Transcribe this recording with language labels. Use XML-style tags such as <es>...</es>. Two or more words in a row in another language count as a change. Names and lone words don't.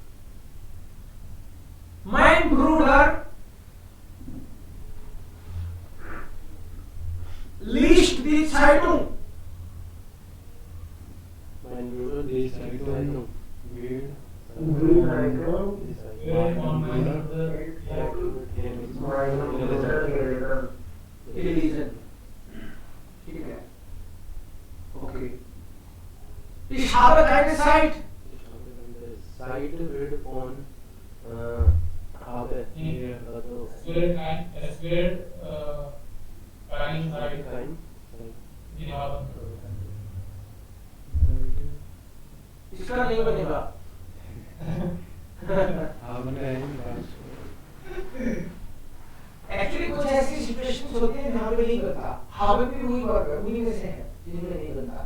<de>Mein Bruder liest die Zeitung. Mein Bruder liest die Zeitung. Wird von meinem Bruder Gelesen.</de> <hi>ठीक है.</hi> <en>Okay.</en> <de>Ich habe keine Zeit. Zeit wird von habe. Nee. Also es wird keine Zeit. kein. Wir haben.</de> <hi>इसका नहीं बनेगा. एक्चुअली कुछ ऐसी सिचुएशंस होती हैं जहाँ पे नहीं बनता. हावे भी वही वर्ग है, उन्हीं में से है जिनमें नहीं बनता.</hi>